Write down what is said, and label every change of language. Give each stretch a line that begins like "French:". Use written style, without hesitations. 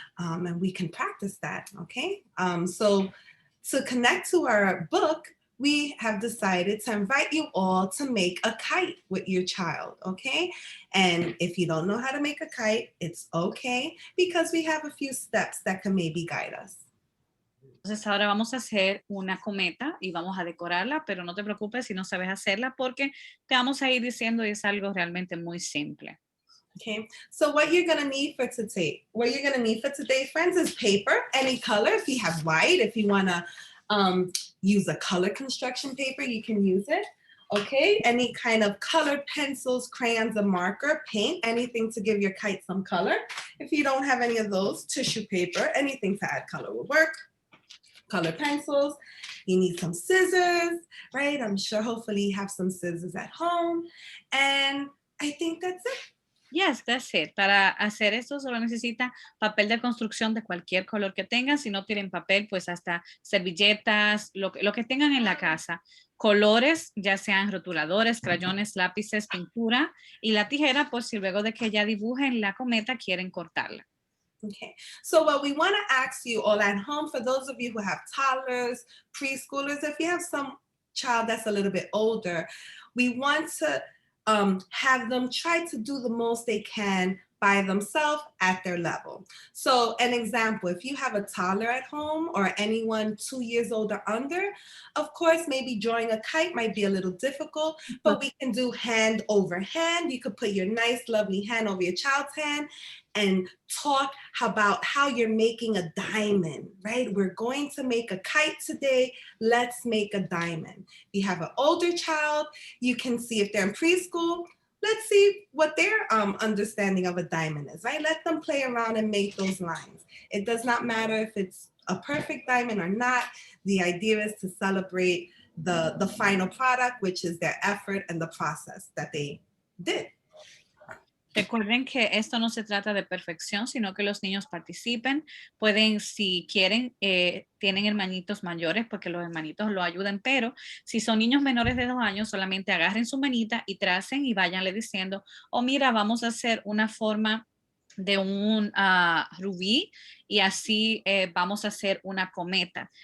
English: And we can practice that, okay? So to connect to our book, we have decided to invite you all to make a kite with your child, okay? And if you don't know how to make a kite, it's okay because we have a few steps that can maybe guide us.
Spanish: Entonces ahora vamos a hacer una cometa y vamos a decorarla, pero no te preocupes si no sabes hacerla porque te vamos a ir diciendo y es algo realmente muy simple.
English: Okay, so what you're gonna need for today, friends, is paper, any color. If you have white, if you wanna use a color construction paper, you can use it. Okay, any kind of colored pencils, crayons, a marker, paint, anything to give your kite some color. If you don't have any of those, tissue paper, anything to add color will work. Colored pencils. You need some scissors, right? I'm sure hopefully you have some scissors at home. And I think that's it. Yes, that's it.
Spanish: Para hacer esto solo necesita papel de construcción de cualquier color que tengan. Si no tienen papel, pues hasta servilletas, lo que tengan en la casa. Colores, ya sean rotuladores, crayones, lápices, pintura y la tijera, pues si luego de que ya dibujen la cometa quieren cortarla.
English: Okay, so what we want to ask you all at home, for those of you who have toddlers, preschoolers, if you have some child that's a little bit older, we want to have them try to do the most they can by themselves at their level. So an example, if you have a toddler at home or anyone 2 years old or under, of course, maybe drawing a kite might be a little difficult, but we can do hand over hand. You could put your nice, lovely hand over your child's hand and talk about how you're making a diamond, right? We're going to make a kite today. Let's make a diamond. If you have an older child, you can see if they're in preschool, let's see what their understanding of a diamond is, right? Let them play around and make those lines. It does not matter if it's a perfect diamond or not. The idea is to celebrate the final product, which is their effort and the process that they did.
Spanish: Recuerden que esto no se trata de perfección, sino que los niños participen. Pueden, si quieren, tienen hermanitos mayores porque los hermanitos lo ayudan, pero si son niños menores de 2 años, solamente agarren su manita y tracen y váyanle diciendo, oh mira, vamos a hacer una forma de un rubí y así vamos a hacer una cometa.